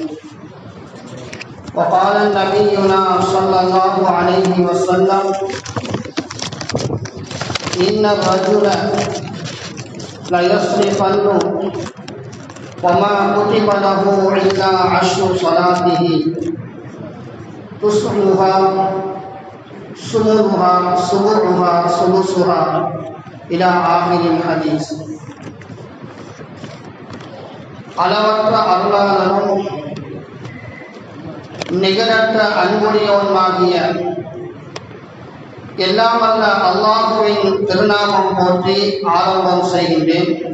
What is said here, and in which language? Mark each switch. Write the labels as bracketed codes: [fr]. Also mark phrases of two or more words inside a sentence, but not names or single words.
[ar] وقال نبينا صلى الله عليه وسلم: إن الرجل ليصرفن وما كتب له إلا 10 صلاته تسعها سمرها سبعها ثلثها إلى آخر الحديث. [ta] அளவற்ற அருளாளனும் நிகரற்ற அன்புடையவனுமாகிய எல்லாம் வல்ல அல்லாஹ்வின் திருநாமம் போற்றி ஆரம்பம் செய்கின்றேன்.